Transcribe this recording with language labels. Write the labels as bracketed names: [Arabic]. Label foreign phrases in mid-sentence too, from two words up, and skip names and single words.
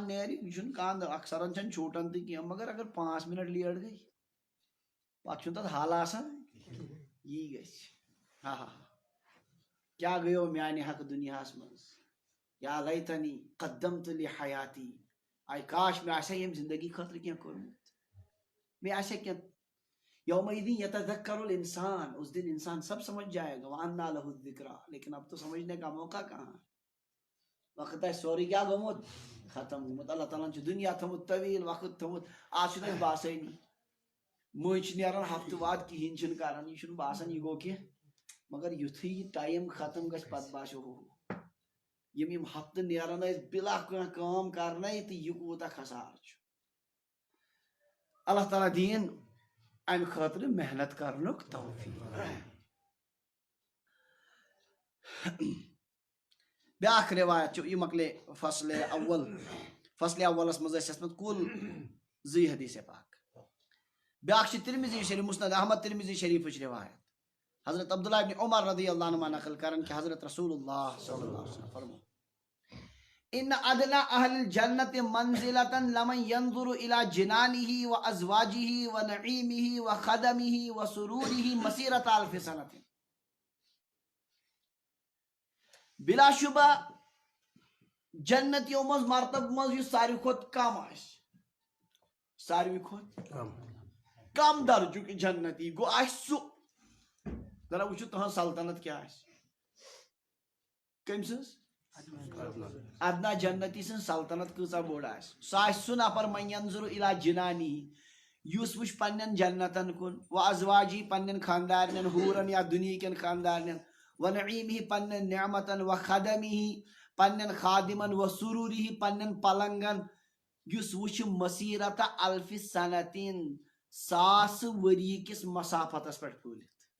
[Kashmiri] نیرِ یہِ چھُنہٕ کانٛہہ اکثرن چھنہٕ چھوٗٹان تہِ کینٛہہ مگر اگر 5 منٹ لیٹ گٔے پتہٕ چھُنہٕ تتھ حل آسان یی گژھِ ہا ہا کیٛاہ گٔیو میانہِ حق دُنیاہس منٛز یا [Arabic] لیتنی قدمت لحیاتی [Kashmiri] آے کاش مےٚ آسہِ ہا ییٚمہِ زندگی خٲطرٕ کینٛہہ کوٚرمُت مےٚ آسہِ ہا کینٛہہ [Arabic] یومئذ یتذکر الانسان [Urdu] اس دن انسان سب سمجھ جائے گا [Arabic] وَأَنَّىٰ لَهُ الذِّكْرَىٰ [Urdu] لیکن اب تو سمجھنے کا موقع کہاں [Kashmiri] وقت آسہِ سورُے کیٛاہ گوٚمُت ختم گوٚمُت اللہ تعالیٰ ہن چھُ دُنیا تھوٚمُت طویٖل وقت تھوٚمُت آز چھُنہٕ اَسہِ باسٲنی مٔنٛزۍ چھِ نیران ہفتہٕ واد کِہیٖنۍ چھِنہٕ کران یہِ چھُنہٕ باسان یہِ گوٚو کینٛہہ مگر یُتھُے یہِ ٹایم ختم گژھِ پتہٕ باسیو ہُہ یِم ہفتہٕ نیران ٲسۍ بِلا کانٛہہ کٲم کرنے تہٕ یہِ کوٗتاہ خسارٕ چھُ اللہ تعالیٰ دِیِن امہِ خٲطرٕ محنت کرنُک توفیٖق بیاکھ روایت چھُ یہِ مۄکلے فصلِ اولس منٛز ٲسۍ ٲسمٕژ کُل 2 حدیث پاک بیاکھ چھِ ترمذی شریف مسند احمد ترمذی شریفٕچ روایت حضرت عبداللہ ابن عمر [Arabic] رضی اللہ عنہما [Kashmiri] نقل کران کہ حضرت رسول اللہ [Arabic] صلی اللہ علیہ وسلم [Kashmiri] فرمو [Arabic] ان ادنى اهل الجنة منزلة لمن ينظر الى جنانه وازواجه ونعيمه وخدمه وسروره مسيرة 1000 سنة [Kashmiri] بلا شبہ جنتیوں مز مرتبہ مز یہ ساروی کھوت کم ساروی کھوت کم درجُک جنتی گو سُہ ذرا وٕچھو تہنٛز سلطنت کیٛاہ کٔمۍ سٕنٛز ادنا جنتی سٕنٛز سلطنت کۭژاہ بٔڑ آسہِ سُہ نفر [Arabic] من ينظر الى جنانی [Kashmiri] یُس وٕچھ پننٮ۪ن جنتن کُن و ازواجی پننٮ۪ن خاندارنٮ۪ن ہوٗرن یا دُنہیٖکٮ۪ن خاندارنٮ۪ن و نعیمہ پننٮ۪ن نعمتن و خدمہ پننٮ۪ن خادمن و سروٗرہ پننٮ۪ن پلنگن یُس وٕچھِ مسیرت 1000 سنتن 1000 ؤری کِس مسافتس پٮ۪ٹھ پھٲلِتھ